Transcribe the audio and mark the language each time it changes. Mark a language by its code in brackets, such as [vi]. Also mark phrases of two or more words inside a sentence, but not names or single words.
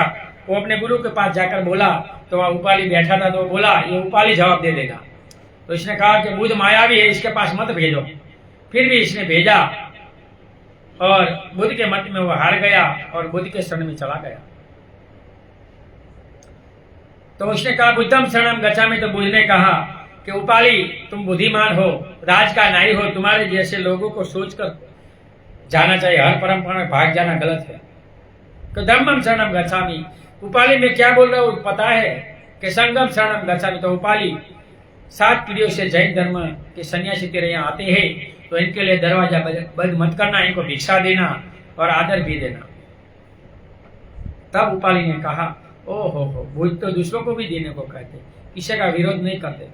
[hi] वो अपने गुरु के पास जाकर बोला तो वहाँ उपाली बैठा था, तो वो बोला ये उपाली जवाब दे देगा। तो इसने कहा कि बुद्ध मायावी है, इसके पास मत भेजो। फिर भी इसने भेजा और बुद्ध के मत में वो हार गया और बुद्ध के शरण में चला गया। तो उसने कहा [pi] बुद्धम शरणम गच्छामि। [hi] तो बुद्ध ने कहा कि उपाली तुम बुद्धिमान हो, राज का नाई हो, तुम्हारे जैसे लोगों को सोचकर जाना चाहिए, हर परंपरा में भाग जाना गलत है। [pi] तो धम्मम शरणम गच्छामि, [hi] उपाली में क्या बोल रहा हूँ पता है कि [pi] संगम शरणम गच्छामि। [hi] तो उपाली 7 पीढ़ियों से जैन धर्म के सन्यासी तेरे यहाँ आते हैं, तो इनके लिए दरवाजा बंद मत करना, इनको भिक्षा देना और आदर भी देना। तब उपाली ने कहा ओहो हो, बुद्ध तो दूसरों को भी देने को कहते, किसी का विरोध नहीं करते।